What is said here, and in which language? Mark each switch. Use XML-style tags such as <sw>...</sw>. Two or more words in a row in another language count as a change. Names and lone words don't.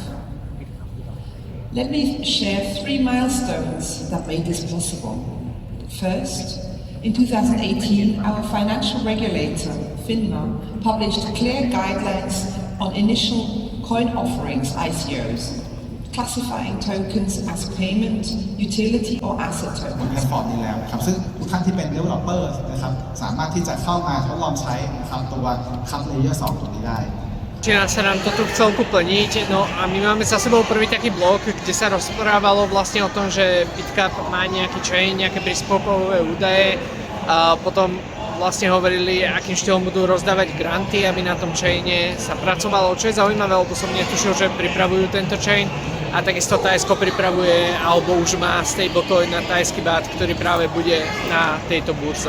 <en>Let me share 3 milestones that made this possible. First, in 2018, our financial regulator, FINMA, published clear guidelines on initial coin offerings, ICOs, classifying tokens as payment, utility or asset</en> <th>บนแพล</th> <en>tokens.</en> <th>ตฟอร์มนี้แล้วครับซึ่งทุกท่านที่เป็น developer นะครับสามารถที่จะเข้ามาทดลองใช้นะครับตัว Cup Layer 2 ตัวนี้ได้</th> <sk>Začína sa nám to tu v celku plniť, no a my máme za sebou prvý taký blok, kde sa rozprávalo vlastne o tom, že BitCup má nejaký chain, nejaké príspevkové údaje a potom vlastne hovorili, akým štýlom budú rozdávať granty, aby na tom chaine sa pracovalo, čo je zaujímavé, lebo som netušil, že pripravujú tento chain a takisto Tajsko pripravuje, alebo už má stablecoin na tajský bát, ktorý práve bude na tejto burze.</sk>